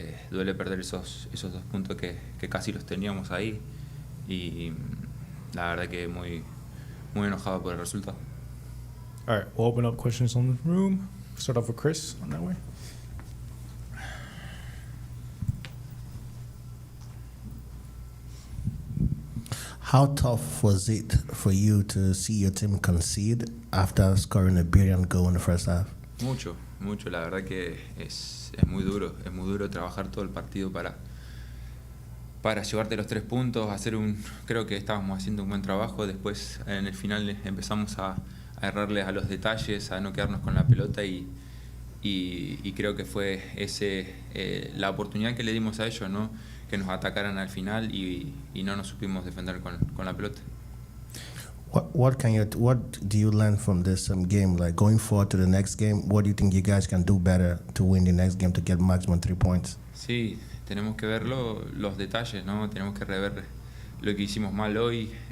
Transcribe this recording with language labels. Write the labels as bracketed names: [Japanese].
[Spanish] Duele perder esos 2 puntos que casi los teníamos ahí y la verdad que muy enojado por el resultado. [English] All right, we'll open up questions on the room. Start off with Chris on that way. How tough was it for you to see your team concede after scoring a brilliant goal in the first half? [Spanish] Mucho, la verdad que es muy duro trabajar todo el partido para llevarte los 3 puntos, creo que estábamos haciendo un buen trabajo, después en el final empezamos a errarles a los detalles, a no quedarnos con la pelota y creo que fue la oportunidad que le dimos a ellos, ¿no? Que nos atacaran al final y no nos supimos defender con la pelota. [English] What do you learn from this game? Like going forward to the next game, what do you think you guys can do better to win the next game to get maximum 3 points? [Spanish] Sí, tenemos que ver los detalles, ¿no? Tenemos que rever lo que hicimos mal hoy.